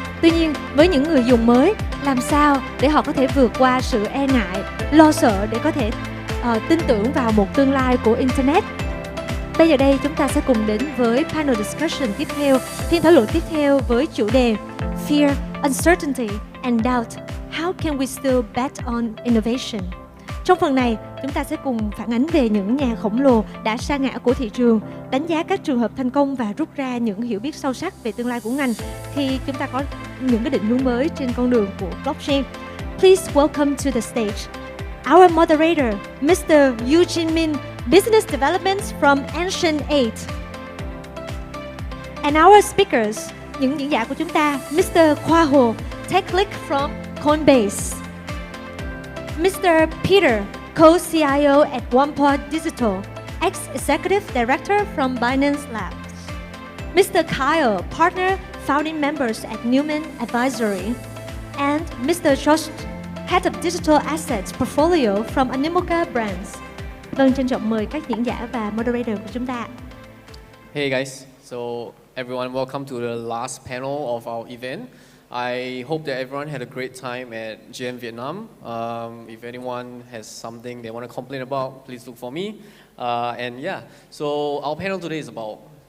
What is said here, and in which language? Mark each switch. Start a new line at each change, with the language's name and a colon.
Vietnamese: Tuy nhiên, với những người dùng mới, làm sao để họ có thể vượt qua sự e ngại, lo sợ để có thể tin tưởng vào một tương lai của Internet? Bây giờ đây chúng ta sẽ cùng đến với panel discussion tiếp theo, phiên thảo luận tiếp theo với chủ đề Fear, Uncertainty and Doubt.
English: How can we still bet on innovation?
Vietnamese: Trong phần này, chúng ta sẽ cùng phản ánh về những nhà khổng lồ đã sa ngã của thị trường, đánh giá các trường hợp thành công và rút ra những hiểu biết sâu sắc về tương lai của ngành khi chúng ta có những cái định hướng mới trên con đường của blockchain.
English: Please welcome to the stage our moderator, Mr. Eugene Min, Business Development from Ancient 8. And our speakers,
Vietnamese: những diễn giả của chúng ta,
English: Mr. Khoa Hồ, Tech Lead from Coinbase. Mr. Peter, Co-CIO at OnePod Digital, ex-Executive Director from Binance Labs. Mr. Kyle, Partner, Founding Members at Newman Advisory. And Mr. Josh, Head of Digital Assets Portfolio from Animoca Brands.
Vietnamese: Vâng, trân trọng mời các diễn giả và moderator của chúng ta.
English: Hey guys, so everyone, welcome to the last panel of our event. I hope that everyone had a great time at GM Vietnam. If anyone has something they want to complain about, please look for me. And yeah, so our panel today is about